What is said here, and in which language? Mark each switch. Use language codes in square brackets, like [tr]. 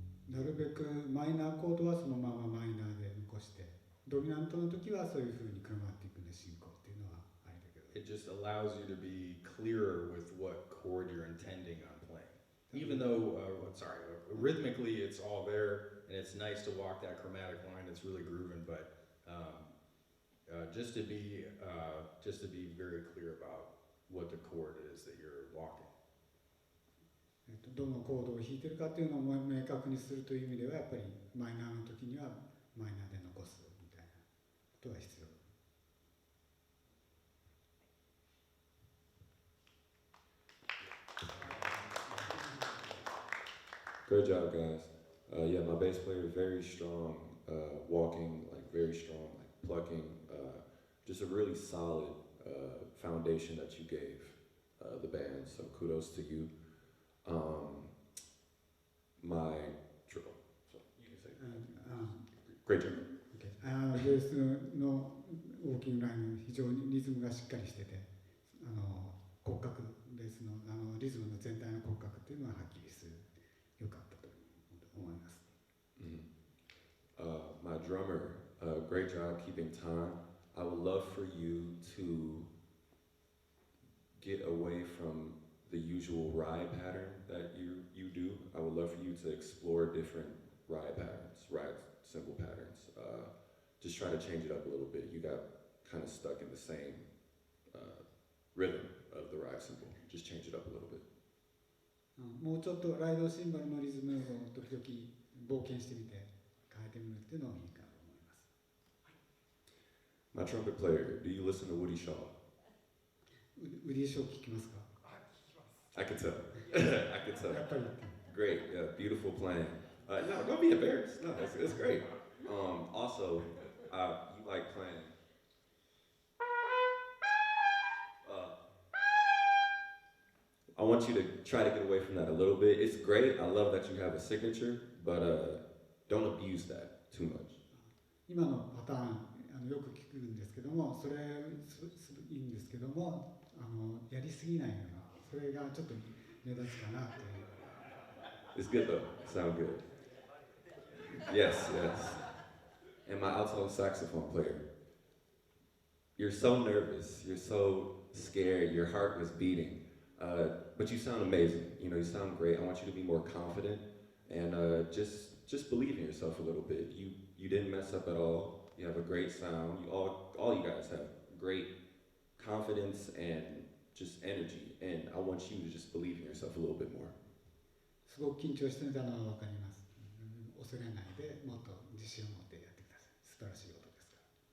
[ja] なるべくマイナーコードはそのままマイナーで残して、ドミナントの時はそういう風にクロマティックで進行っていうのはありだけど。 [en] It just allows you to be clearer with what chord you're intending on playing. Even though, rhythmically it's all there, and it's nice to walk that chromatic line. It's really grooving, but just to be very clear about what the chord is that you're walking. [ja] どのコードを弾いてるかっていうのを明確にするという意味ではやっぱりマイナーの時にはマイナーで残すみたいなことが必要。 [en] Great job, guys. Yeah, my bass player is very strong, walking, like very strong, like plucking. Just a really solid foundation that you gave the band. So kudos to you. My triple. So you can say. Great job. Okay. [ja] ベースのウォーキングライン非常にリズムがしっかりしてて、骨格ベースのリズムの全体の骨格っていうのははっきりする良かったと思います。 [en] My drummer, great job keeping time. I would love for you to get away from the usual ride pattern that you do. I would love for you to explore different ride patterns, ride cymbal patterns. Just try to change it up a little bit. You got kind of stuck in the same rhythm of the ride cymbal. Just change it up a little bit. [ja] もうちょっとライドシンバルのリズムを時々冒険してみて変えてみるっていうのもいいかと思います。 [en] My trumpet player, do you listen to Woody Shaw? [ja] ウディショー聞きますか？ [en] I can tell. I can tell. [ja] やっぱり [en] Great, yeah, beautiful playing. No, don't be embarrassed. No, it's great. Also, you like playing. I want you to try to get away from that a little bit. It's great. I love that you have a signature, but don't abuse that too much. [ja] 今のパターンよく聞くんですけども、それいいんですけども、やりすぎないような、それがちょっと目立つかなという。 [en] It's good though. Sound good. Yes, yes. And my alto saxophone player. You're so nervous. You're so scared. Your heart was beating. But you sound amazing. You know, you sound great. I want you to be more confident and just believe in yourself a little bit. You didn't mess up at all. You have a great sound. All you guys have great confidence and just energy. And I want you to just believe in yourself a little bit more. [ja] すごく緊張していたのは分かります。恐れないでもっと自信を持ってやってください。素晴らしいことですから。